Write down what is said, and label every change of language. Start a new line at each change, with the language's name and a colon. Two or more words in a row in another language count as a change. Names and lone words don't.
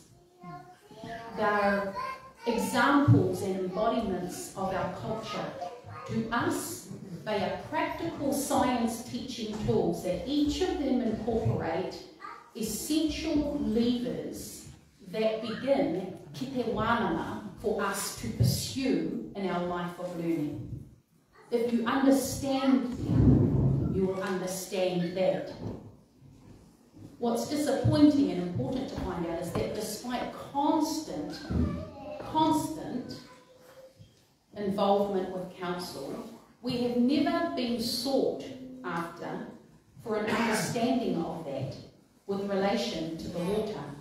English: They're examples and embodiments of our culture. To us, they are practical science teaching tools that each of them incorporate essential levers that begin
Māori: ki te wānanga
English: for us to pursue in our life of learning. If you understand them, you will understand that. What's disappointing and important to find out is that despite constant involvement with council, we have never been sought after for an understanding of that with relation to the water.